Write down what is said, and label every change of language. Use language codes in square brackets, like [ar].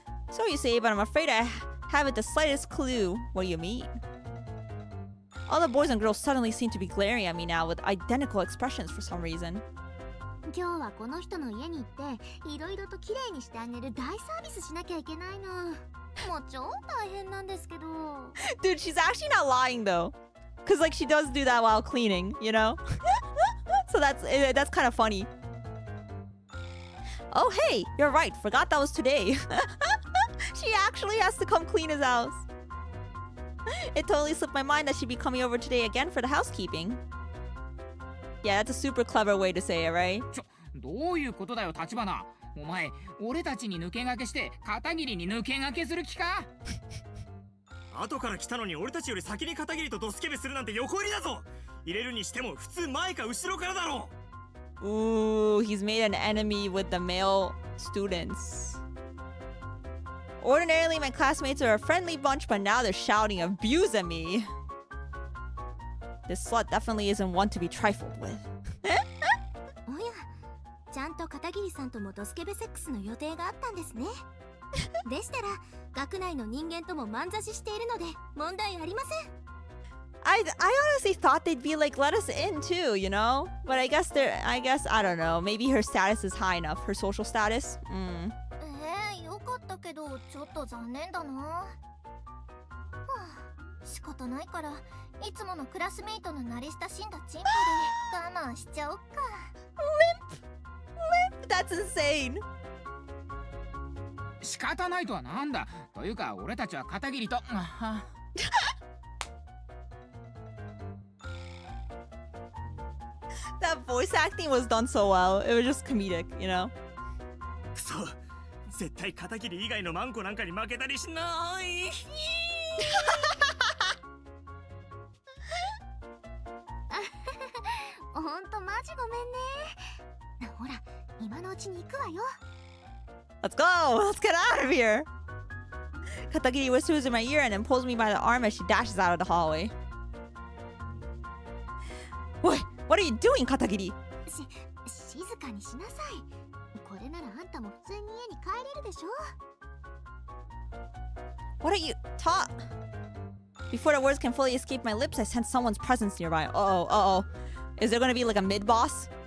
[en] So you say, but I'm afraid I haven't the slightest clue what you mean. All the boys and girls suddenly seem to be glaring at me now with identical expressions for some reason. [ja] 今日はこの人の家に行っていろいろときれいにしてあげる大サービスしなきゃいけないの。もう超大変なんですけど。 [en] Dude, she's actually not lying though. Because like she does do that while cleaning, you know? So that's kind of funny. Oh hey, you're right. Forgot that was today. She actually has to come clean his house. It totally slipped my mind that she'd be coming over today again for the housekeeping. Yeah, that's a super clever way to say it, right? [ja] どういうことだよ、立花。お前、俺たちに抜け駆けして、片桐に抜け駆けする気か？後から来たのに俺たちより先に片桐とドスケベするなんて横入りだぞ。入れるにしても普通前か後ろからだろう。 [en] Ooh, he's made an enemy with the male students. Ordinarily, my classmates are a friendly bunch, but now they're shouting abuse at me. This slut definitely isn't one to be trifled with. [ja] おや、ちゃんと片桐さんともドスケベセックスの予定があったんですね。でしたら、学内の人間とも満座ししているので問題ありません。 [en] I honestly thought they'd be like, let us in too, you know? But I guess I don't know, maybe her status is high enough, her social status? [ja] よかったけど、ちょっと残念だな。はあ、仕方ないから、いつものクラスメイトの慣れ親しんだチンポで我慢しちゃおっか。 [en] Limp? That's insane. [ja] 仕方ないとはなんだ。というか、俺たちは片桐と。 [en] That voice acting was done so well. It was just comedic, you know? [ja] くそ、絶対片桐以外のマンコなんかに負けたりしない。ほんとマジごめんね。ほら、今のうちに行くわよ。 [en] Let's go! Let's get out of here! Katagiri whispers in my ear and then pulls me by the arm as she dashes out of the hallway. What are you doing, Katagiri? [ja] 静かにしなさい。これならあんたも普通に家に帰れるでしょ。 [en] What are you ta? Before the words can fully escape my lips, I sense someone's presence nearby. Uh-oh. Is there gonna be like a mid-boss?